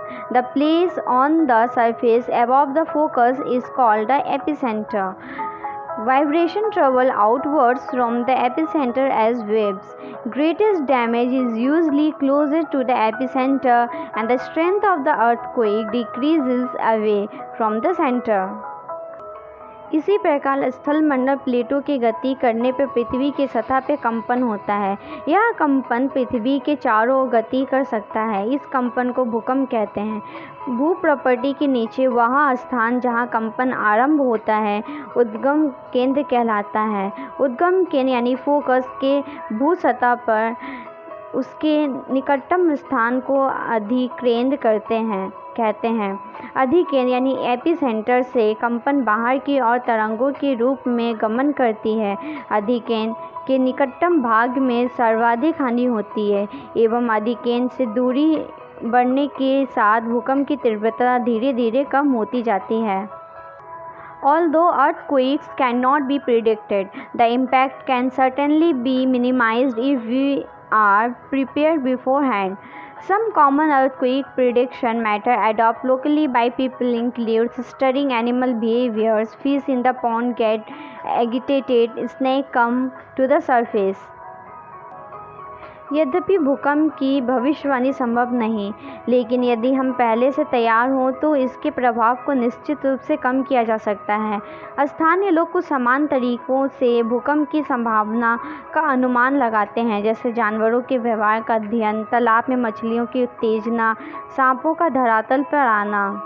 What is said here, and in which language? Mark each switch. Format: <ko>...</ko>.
<en>The place on the surface above the focus is called the epicenter. Vibration travel outwards from the epicenter as waves. Greatest damage is usually closest to the epicenter, and the strength of the earthquake decreases away from the center.</en> <hi>इसी प्रकार स्थलमंडल प्लेटों की गति करने पर पृथ्वी की सतह पर कंपन होता है। यह कंपन पृथ्वी के चारों ओर गति कर सकता है। इस कंपन को भूकंप कहते हैं। भूप्रपट्टी के नीचे वह स्थान जहां कंपन आरंभ होता है उद्गम केंद्र कहलाता है। उद्गम केंद्र यानी फोकस के भू सतह पर उसके निकटतम स्थान को अधिकेंद्र कहते हैं। अधिकेंद्र यानी एपिसेंटर से कंपन बाहर की ओर तरंगों के रूप में गमन करती है। अधिकेंद्र के निकटतम भाग में सर्वाधिक हानि होती है एवं अधिकेंद्र से दूरी बढ़ने के साथ भूकंप की तीव्रता धीरे धीरे कम होती जाती है।</hi> <en>Although earthquakes cannot be predicted, the impact can certainly be minimized if are prepared beforehand. Some common earthquake prediction matter adopted locally by people include studying animal behaviors, fish in the pond get agitated, snakes come to the surface.</en> <hi>यद्यपि भूकंप की भविष्यवाणी संभव नहीं, लेकिन यदि हम पहले से तैयार हों तो इसके प्रभाव को निश्चित रूप से कम किया जा सकता है। स्थानीय लोग कुछ समान तरीकों से भूकंप की संभावना का अनुमान लगाते हैं, जैसे जानवरों के व्यवहार का अध्ययन, तालाब में मछलियों की उत्तेजना, सांपों का धरातल पर आना।</hi>